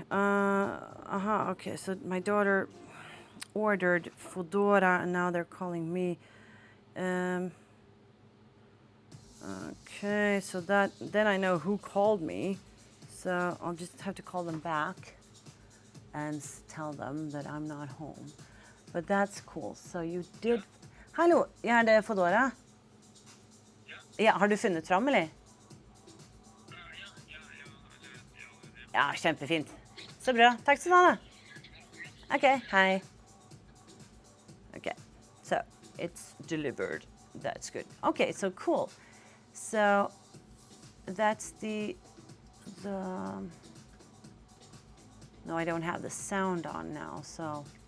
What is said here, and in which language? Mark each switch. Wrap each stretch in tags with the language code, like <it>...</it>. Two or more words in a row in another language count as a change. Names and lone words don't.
<en>Okay, so my daughter ordered Foodora and now they're calling me. Okay, so then I know who called me. So I'll just have to call them back and tell them that I'm not home. But that's cool. So you did.</en> <no>Hallo, er det Foodora? Ja, har du funnet fram, eller? Ja, kjempefint. Så bra. Takk skal du ha.</no> <en>Okay, hi. Okay, so it's delivered. That's good. Okay, so cool. So that's the no, I don't have the sound on now, so</en>